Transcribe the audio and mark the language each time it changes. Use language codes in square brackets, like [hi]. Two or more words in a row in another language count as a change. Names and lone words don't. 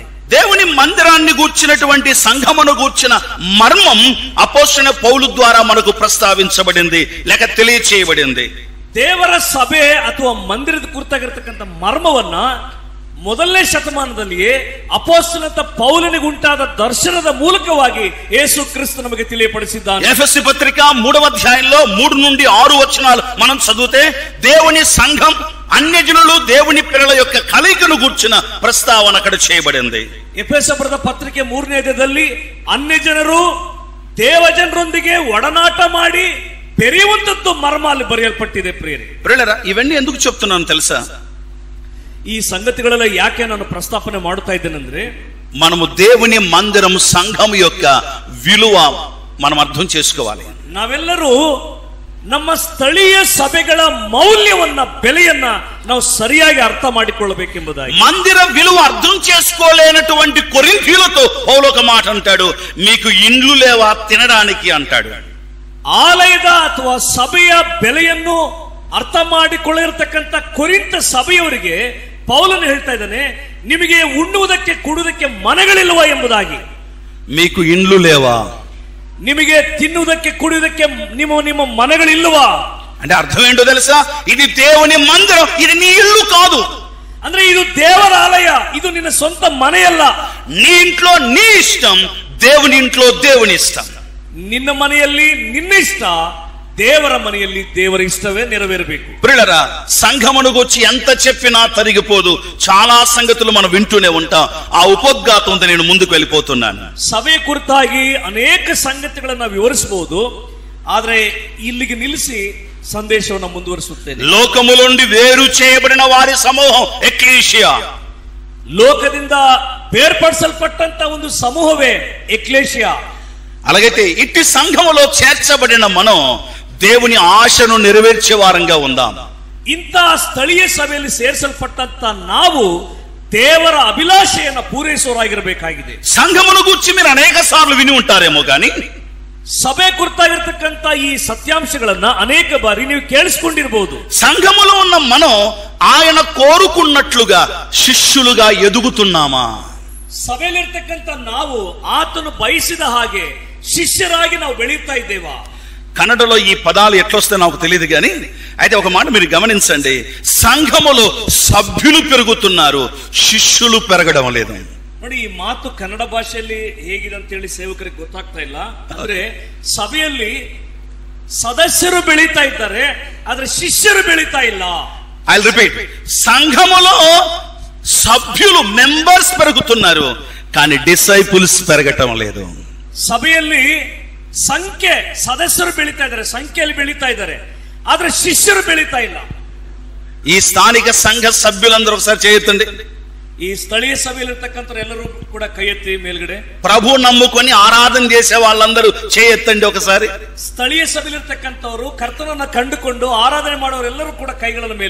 [te] దేవుని మందిరాన్ని గూర్చినటువంటి సంఘమును గూర్చిన మర్మం అపోస్తలుడైన పౌలు ద్వారా మనకు ప్రస్తావించబడింది, లేక తెలియచేయబడింది. [kn] ದೇವರ ಸಭೆ ಅಥವಾ ಮಂದಿರದ ಕುರಿತಾಗಿರ್ತಕ್ಕಂಥ ಮರ್ಮವನ್ನ ಮೊದಲನೇ ಶತಮಾನದಲ್ಲಿಯೇ ಅಪೊಸ್ತಲನಾದ ಪೌಲನಿಗೆ ಉಂಟಾದ ದರ್ಶನದ ಮೂಲಕವಾಗಿ ಯೇಸು ಕ್ರಿಸ್ತ ನಮಗೆ ತಿಳಿಯಪಡಿಸಿದ್ದಾನೆ. [te] ఎఫెసీ పత్రిక 3వ అధ్యాయంలో 3 నుండి 6 వచనాలు మనం చదివితే దేవుని సంఘం అన్యజనులు దేవుని పిల్లల యొక్క కలయికను గూర్చిన ప్రస్తావన అక్కడ చేయబడింది. [kn] ಎಫೆಸ ಬರೆದ ಪತ್ರಿಕೆ 3ನೇ ಅಧ್ಯಾಯದಲ್ಲಿ ಅನ್ಯ ಜನರು ದೇವಜನರೊಂದಿಗೆ ಒಡನಾಟ ಮಾಡಿ ಬೆರೆಯುವಂತದ್ದು ಮರ್ಮ ಅಲ್ಲಿ ಬರೆಯಲ್ಪಟ್ಟಿದೆ. [te] ప్రియులారా, ఇవన్నీ ఎందుకు చెప్తున్నాను తెలుసా? [kn] ಈ ಸಂಗತಿಗಳೆಲ್ಲ ಯಾಕೆ ನಾನು ಪ್ರಸ್ತಾಪನೆ ಮಾಡುತ್ತಾ ಇದ್ದೇನೆಂದ್ರೆ, [te] మనము దేవుని మందిరం సంఘం యొక్క విలువ మనం అర్థం చేసుకోవాలి. [kn] ನಾವೆಲ್ಲರೂ ನಮ್ಮ ಸ್ಥಳೀಯ ಸಭೆಗಳ ಮೌಲ್ಯವನ್ನ, ಬೆಲೆಯನ್ನ ನಾವು ಸರಿಯಾಗಿ ಅರ್ಥ ಮಾಡಿಕೊಳ್ಳಬೇಕೆಂಬುದಾಗಿ. [te] మందిర విలువ అర్థం చేసుకోలేనటువంటి కొరింథీయులతో పౌలు ఒక మాట అంటాడు, మీకు ఇండ్లు లేవా తినడానికి అంటాడు. [kn] ಆಲಯದ ಅಥವಾ ಸಭೆಯ ಬೆಲೆಯನ್ನು ಅರ್ಥ ಮಾಡಿಕೊಳ್ಳಿರತಕ್ಕಂಥ ಕೊರಿಂಥ ಸಭೆಯವರಿಗೆ ಪೌಲನು ಹೇಳ್ತಾ ಇದ್ದಾನೆ, ನಿಮಗೆ ಉಣ್ಣುವುದಕ್ಕೆ ಕುಡುವುದಕ್ಕೆ ಮನೆಗಳಿಲ್ವಾ ಎಂಬುದಾಗಿ. [te] మీకు ఇండ్లు లేవా, [kn] ನಿಮಗೆ ತಿನ್ನುವುದಕ್ಕೆ ಕುಡಿಯುವುದಕ್ಕೆ ನಿಮ್ಮ ಮನೆಗಳಿಲ್ವಾ [te] అంటే అర్థం ఏంటో తెలుసా? ఇది దేవుని మందిరం, ఇది నీ ఇల్లు కాదు. [kn] ಅಂದ್ರೆ ಇದು ದೇವರ ಆಲಯ, ಇದು ನಿನ್ನ ಸ್ವಂತ ಮನೆಯಲ್ಲ. [te] నీ ఇంట్లో నీ ఇష్టం, దేవుని ఇంట్లో దేవుని ఇష్టం. [kn] ನಿನ್ನ ಮನೆಯಲ್ಲಿ ನಿನ್ನ ಇಷ್ಟ, ದೇವರ ಮನೆಯಲ್ಲಿ ದೇವರ ಇಷ್ಟವೇ ನೆರವೇರಬೇಕು. [te] ప్రియులారా, సంఘమును గురించి ఎంత చెప్పినా తరిగిపోదు. చాలా సంగతులు మనం వింటూనే ఉంటాం. ఆ ಉಪೋದ್ಘಾತಂತ నేను ముందుకు వెళ్ళిపోతున్నాను. [kn] ಸಭೆ ಕುರಿತಾಗಿ ಅನೇಕ ಸಂಗತಿಗಳನ್ನು ವಿವರಿಸಬಹುದು, ಆದ್ರೆ ಇಲ್ಲಿಗೆ ನಿಲ್ಲಿಸಿ ಸಂದೇಶವನ್ನು ಮುಂದುವರಿಸುತ್ತೇನೆ. [te] లోకములో నుండి వేరు చేయబడిన వారి సమూహం ఎక్లీషియా. [kn] ಲೋಕದಿಂದ ಬೇರ್ಪಡಿಸಲ್ಪಟ್ಟಂತ ಒಂದು ಸಮೂಹವೇ ಎಕ್ಲೇಷಿಯಾ. [te] అలాగైతే ఇట్టి సంఘములో చేర్చబడిన మనం దేవుని ఆశను నెరవేర్చే వారంగా ఉందాం. [kn] ಇಂಥ ಸ್ಥಳೀಯ ಸಭೆಯಲ್ಲಿ ಸೇರಿಸಲ್ಪಟ್ಟಂತ ನಾವು ದೇವರ ಅಭಿಲಾಷೆಯನ್ನು ಪೂರೈಸೋರಾಗಿರಬೇಕಾಗಿದೆ. [te] సంఘమును గురించి మీరు అనేక సార్లు విని ఉంటారేమో కానీ [kn] ಸಭೆ ಕುರಿತಾಗಿರ್ತಕ್ಕಂಥ ಈ ಸತ್ಯಾಂಶಗಳನ್ನ ಅನೇಕ ಬಾರಿ ನೀವು ಕೇಳಿಸ್ಕೊಂಡಿರಬಹುದು. [te] సంఘములో ఉన్న మనం ఆయన కోరుకున్నట్లుగా శిష్యులుగా ఎదుగుతున్నామా? [kn] ಸಭೆಯಲ್ಲಿರ್ತಕ್ಕಂಥ ನಾವು ಆತನು ಬಯಸಿದ ಹಾಗೆ ಶಿಷ್ಯರಾಗಿ ನಾವು ಬೆಳೀತಾ ಇದ್ದೇವಾ? [te] కన్నడలో ఈ పదాలు ఎట్లొస్తే నాకు తెలియదు కానీ అయితే ఒక మాట మీరు గమనించండి, సంఘములో సభ్యులు పెరుగుతున్నారు, శిష్యులు పెరగడం లేదు. [kn] ನೋಡಿ, ಈ ಮಾತು ಕನ್ನಡ ಭಾಷೆಯಲ್ಲಿ ಹೇಗಿದೆ ಅಂತ ಹೇಳಿ ಸೇವಕರಿಗೆ ಗೊತ್ತಾಗ್ತಾ ಇಲ್ಲ. ಅಂದ್ರೆ ಸಭೆಯಲ್ಲಿ ಸದಸ್ಯರು ಬೆಳೀತಾ ಇದ್ದಾರೆ, ಆದ್ರೆ ಶಿಷ್ಯರು ಬೆಳೀತಾ ಇಲ್ಲ. [en] I repeat, [te] సంఘములో సభ్యులు మెంబర్స్ పెరుగుతున్నారు కానీ డిసైపుల్స్ పెరగటం లేదు. [kn] ಸಭೆಯಲ್ಲಿ ಸಂಖ್ಯೆ ಸದಸ್ಯರು ಬೆಳೀತಾ ಇದ್ದಾರೆ, ಸಂಖ್ಯೆಯಲ್ಲಿ ಬೆಳೀತಾ ಇದ್ದಾರೆ, ಆದ್ರೆ ಶಿಷ್ಯರು ಬೆಳೀತಾ ಇಲ್ಲ. [te] ఈ స్థానిక సంఘ సభ్యులందరూ ఒకసారి చేయొద్దండి. [kn] ಈ ಸ್ಥಳೀಯ ಸಭೆಯಲ್ಲಿರ್ತಕ್ಕಂಥ ಎಲ್ಲರೂ ಕೂಡ ಕೈ ಎತ್ತಿ ಮೇಲ್ಗಡೆ. [te] ప్రభు నమ్ముకొని ఆరాధన చేసే వాళ్ళందరూ చేయొద్దండి ఒకసారి. [kn] స్థಳೀಯ ಸಭೆಯಲ್ಲಿರ್ತಕ್ಕಂಥವರು ಕರ್ತನನ್ನ ಕಂಡುಕೊಂಡು ಆರಾಧನೆ ಮಾಡೋರೆಲ್ಲರೂ ಕೂಡ ಕೈಗಳನ್ನು ಮೇಲೆ.